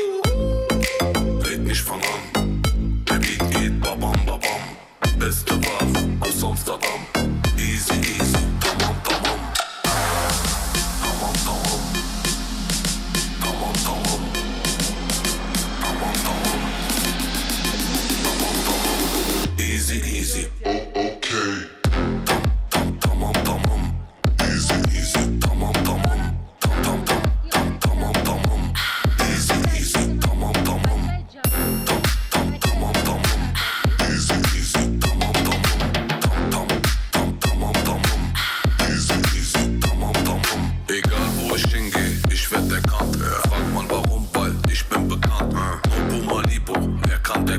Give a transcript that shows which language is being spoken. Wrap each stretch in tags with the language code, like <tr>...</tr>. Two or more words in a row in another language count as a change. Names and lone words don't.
<de>Red nicht von an, der Beat geht babam babam. Beste Waffe aus Amsterdam.</de> <en>Easy easy,</en> <tr>tamam tamam. Tamam tamam. Tamam tamam. Tamam tamam. Tamam tamam.</tr> <en>Easy easy.</en> <tr>Okay. Tamam tamam.</tr> <en>Easy easy.</en> <tr>Tamam tamam. Tamam tamam. Tamam</tr> <en>easy easy.</en> <tr>Tamam tamam. Tamam tamam.</tr> <en>Easy easy.</en> <tr>Tamam tamam. Tamam tamam.</tr> <en>Easy easy.</en> <tr>Tamam tamam.</tr> <de>Egal wo ich hingehe, ich werd erkannt. Frag mal warum, weil ich bin bekannt. No Puma Libo, wer kann</de>